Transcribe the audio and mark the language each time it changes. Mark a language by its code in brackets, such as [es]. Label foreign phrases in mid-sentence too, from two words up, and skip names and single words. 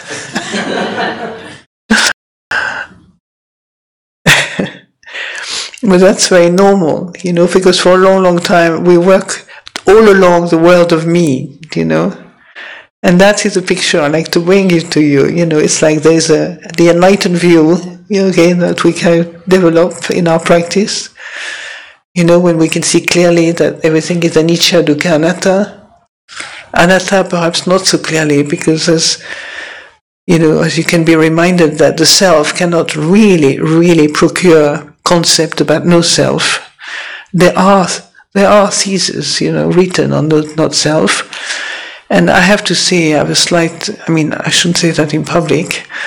[en] But that's very normal, because for a long, long time we work all along the world of me, and that is a picture I like to bring it to you. It's like there's the enlightened view, that we can develop in our practice. When we can see clearly that everything is [pi] anicca, dukkha, anatta. [en] Anatta perhaps not so clearly, because as you can be reminded that the self cannot really procure concept about no self. There are theses, written on not self. And I have to say, I have a slight, I shouldn't say that in public.